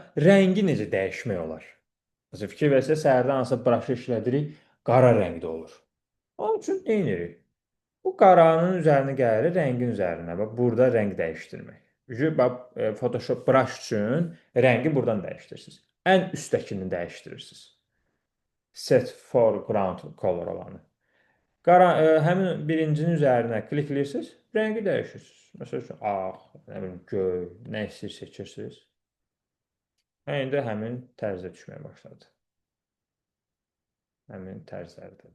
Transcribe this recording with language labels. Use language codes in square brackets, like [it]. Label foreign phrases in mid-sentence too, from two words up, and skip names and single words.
[az] Rəngi necə dəyişmək olar? Məsələn, fikir versəz, səhərdən hansısa braşı işlədirik, qara rəngdə olur. Onun üçün nə edirik? Bu qaranın üzərinə gəlir, rəngin üzərinə. Bax, burada rəng dəyişdirmək. Bax, Photoshop brush üçün rəngi buradan dəyişdirirsiniz. Ən üstdəkini dəyişdirirsiniz. [en] Set foreground color olanı. [az] Həmin birincinin üzərinə klikləyirsiniz, rəngi dəyişirsiniz. Məsəl üçün, ağ, nə bilim, göy, nə istəyir seçirsiniz. İndi həmin tərzdə düşməyə başladı. Həmin tərzlərdədir.